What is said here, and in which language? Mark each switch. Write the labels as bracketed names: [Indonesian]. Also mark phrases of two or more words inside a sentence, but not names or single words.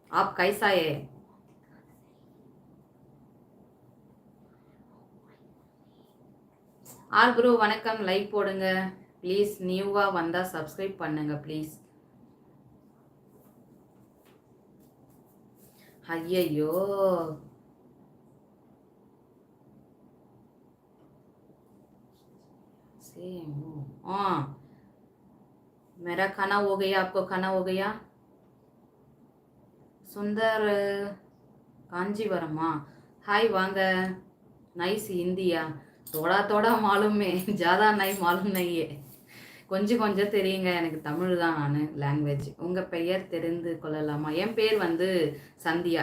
[Hindi] आप कैसा है? [Tamil] ஆல் ப்ரோ வணக்கம். லைக் போடுங்க ப்ளீஸ். நியூவாக வந்தால் சப்ஸ்கிரைப் பண்ணுங்க ப்ளீஸ். ஐயையோ, [Hindi] सेम हाँ, मेरा खाना हो गया, आपको खाना हो गया? [Tamil] சுந்தர் காஞ்சிபுரமா? ஹாய் வாங்க. நைஸ் இந்தியா. [Hindi] थोड़ा थोड़ा मालूम है ज़्यादा नहीं मालूम नहीं है. [Tamil] கொஞ்சம் கொஞ்சம் தெரியுங்க, எனக்கு தமிழ் தான் நான் லாங்குவேஜ். உங்கள் பெயர் தெரிந்து கொள்ளலாமா? என் பேர் வந்து சந்தியா.